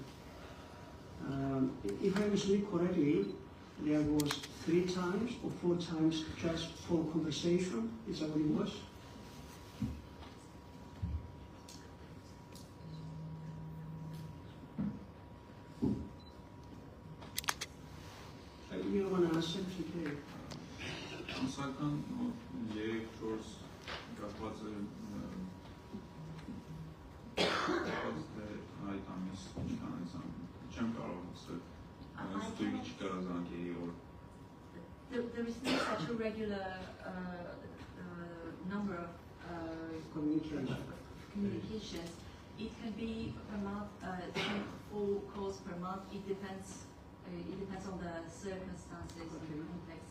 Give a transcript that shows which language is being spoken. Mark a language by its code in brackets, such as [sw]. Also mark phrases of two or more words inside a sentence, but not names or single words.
[en] If I understood correctly, there was 3 times or 4 times just for conversation. Is that what it was? You don't want to answer, okay? [hy] Ամսական 3-4 կապված է այդ ամիս ինչքան է չեմ կարող ասել ստույգի չկա զանգերի օր [en] There is no such a regular number of communications. It can be per month, 4 calls per month. It depends on the circumstances of the context.